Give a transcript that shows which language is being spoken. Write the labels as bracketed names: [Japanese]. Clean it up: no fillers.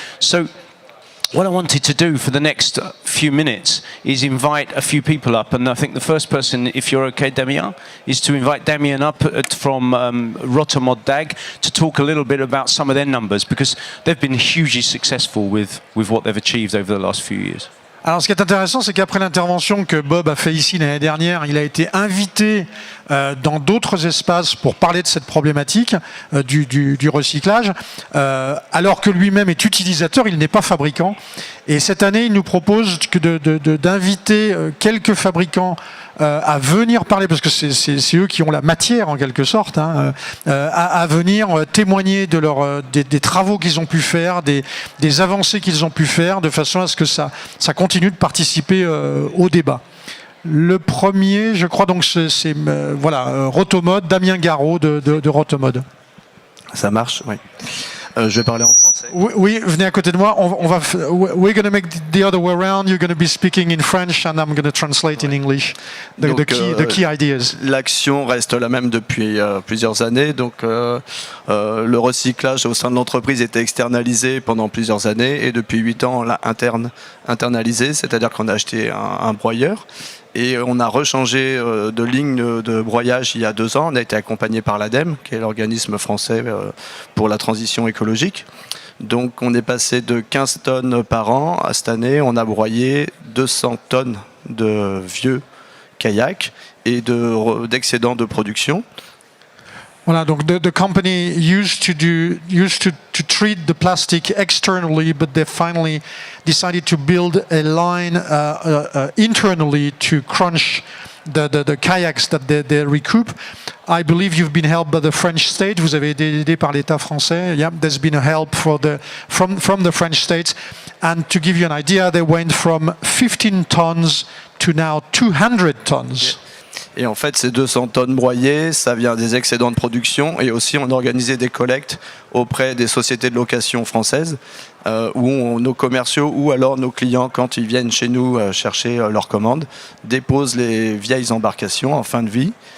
[English] So what I wanted to do for the next few minutes is invite a few people up, and I think the first person, if you're okay, Damien, is to invite Damien up from Rotterdam DAG to talk a little bit about some of their numbers, because they've been hugely successful with what they've achieved over the last few years. [French] Alors, ce qui est intéressant, c'est qu'après l'intervention que Bob a fait ici l'année dernière, il a été invité dans d'autres espaces pour parler de cette problématique du recyclage, alors que lui-même est utilisateur, il n'est pas fabricant. Et cette année, il nous propose d'inviter quelques fabricants à venir parler, parce que c'est eux qui ont la matière en quelque sorte, hein, à venir témoigner de des travaux qu'ils ont pu faire, des avancées qu'ils ont pu faire, de façon à ce que ça continue de participer au débat. Le premier, je crois donc, c'est voilà, Rotomode, Damien Garot de Rotomode. Ça marche, oui. Je vais parler en français. Oui, venez à côté de moi. [English] We're going to make the other way around. You're going to be speaking in French and I'm going to translate in English the key ideas. [French] L'action reste la même depuis plusieurs années. Donc, le recyclage au sein de l'entreprise était externalisé pendant plusieurs années et depuis 8 ans, on l'a internalisé, c'est-à-dire qu'on a acheté un broyeur. Et on a rechangé de ligne de broyage il y a 2 ans. On a été accompagné par l'ADEME, qui est l'organisme français pour la transition écologique. Donc on est passé de 15 tonnes par an à cette année. On a broyé 200 tonnes de vieux kayaks et d'excédents de production. Voilà, donc [English] the company used to treat the plastic externally, but they finally decided to build a line internally to crunch the kayaks that they recoup. I believe you've been helped by the French state. [French] Vous avez été aidé par l'État français. [English] Yeah, there's been a help from the French state. And to give you an idea, they went from 15 tons to now 200 tons. Yeah. [French] Et en fait, ces 200 tonnes broyées, ça vient des excédents de production. Et aussi, on a organisé des collectes auprès des sociétés de location françaises, où nos commerciaux ou alors nos clients, quand ils viennent chez nous chercher leurs commandes, déposent les vieilles embarcations en fin de vie.